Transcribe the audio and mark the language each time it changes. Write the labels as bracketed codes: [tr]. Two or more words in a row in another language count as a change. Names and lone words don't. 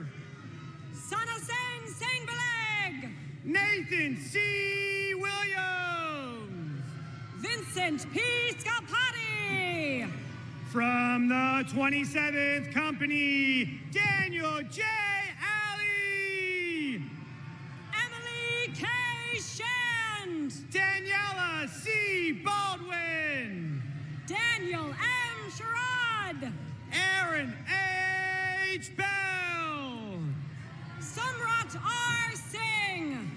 [en] Sanasen Sainbaleg. Nathan C. Williams. Vincent P. Scapati. From the 27th Company, Daniel J. Alley. Emily K. Shand. Daniela C. Baldwin. Daniel M. Sherrod. Aaron H. Bell. Samrat R. Singh.